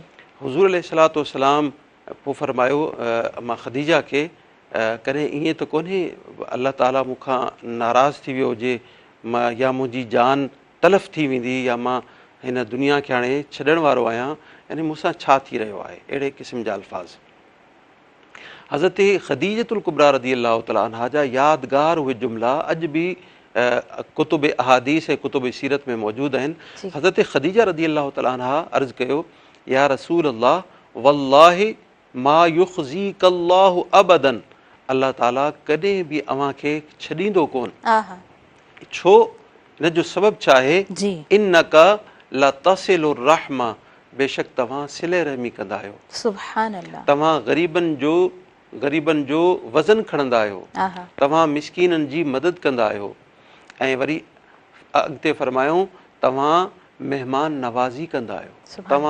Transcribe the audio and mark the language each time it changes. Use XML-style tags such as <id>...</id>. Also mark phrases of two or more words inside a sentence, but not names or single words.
<sd>हुज़ूर</sd> <ar>عليه الصلاة والسلام</ar> <sd>पोइ फ़रमायो मां ख़दीजा खे कॾहिं ईअं त कोन्हे अल्लाह ताला मूंखां नाराज़ थी वियो हुजे मां या मुंहिंजी जान तलफ़ थी वेंदी या मां हिन दुनिया खे हाणे छॾण वारो आहियां यानी मूंसां छा थी रहियो आहे अहिड़े क़िस्म जा अल्फाज़ हज़रत ख़दीजतुल कुबरा</sd> <ar>رضي الله تعالى عنها</ar> <sd>जा यादगार उहे जुमिला अॼु बि कुतुब अहादीस ऐं कुतुब सीरत में मौजूदु आहिनि हज़रत ख़दीजा</sd> <ar>رضي الله تعالى عنها</ar> <sd>अर्ज़ु कयो</sd> <ar>يا رسول الله والله ما يخزيك الله أبدا</ar> <sd>अल्लाह ताला कॾहिं बि अव्हां खे छॾींदो कोन छो हिन जो सबबु छा आहे</sd> <ar>إنك لتصل الرحم</ar> <sd>बेशक तव्हां सिले रहमी कंदा आहियो</sd> <ar>سبحان الله</ar> <sd>तव्हां ग़रीबनि जो वज़न खणंदा आहियो तव्हां मिस्कीननि जी मदद कंदा आहियो ऐं वरी अॻिते फरमायूं तव्हां महिमान नवाज़ी कंदा आहियो तव्हां</sd>